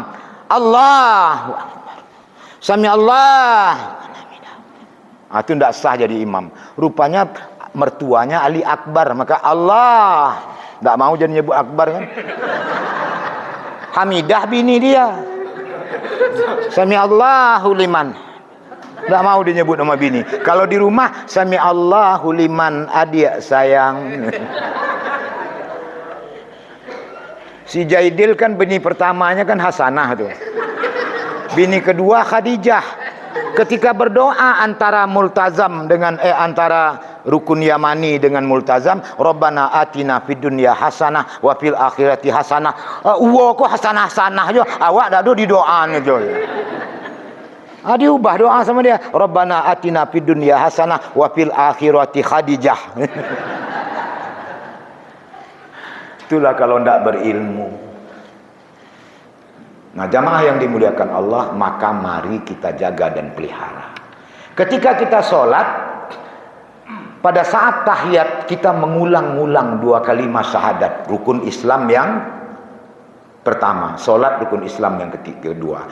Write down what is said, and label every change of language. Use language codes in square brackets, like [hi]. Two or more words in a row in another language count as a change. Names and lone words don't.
[ar] الله أكبر. سمع الله. [id] Itu tidak sah jadi imam. Rupanya mertuanya Ali Akbar. Maka Allah. Tidak mau jadi nyebut Akbar kan. Hamidah bini dia. [ar] سمع الله لمن. [id] Tidak mau disebut nama bini. Kalau di rumah, [ar] سمع الله لمن [id] adik sayang. Si Jaidil kan bini pertamanya kan Hasanah tuh. Bini kedua Khadijah. Ketika berdoa antara multazam dengan antara rukun yamani dengan multazam, [ar] ربنا آتنا في الدنيا حسنة وفي الآخرة حسنة. [id] Kok hasanah-hasanah aja. [min] Awak dak do di doa aja. Diubah doa sama dia. [ar] ربنا آتنا في الدنيا حسنة وفي الآخرة خديجة. [id] Itulah kalau tidak berilmu. Nah, jamaah yang dimuliakan Allah, maka mari kita jaga dan pelihara. Ketika kita sholat, pada saat tahiyat kita mengulang-ulang dua kalimat syahadat, rukun Islam yang pertama, sholat rukun Islam yang kedua.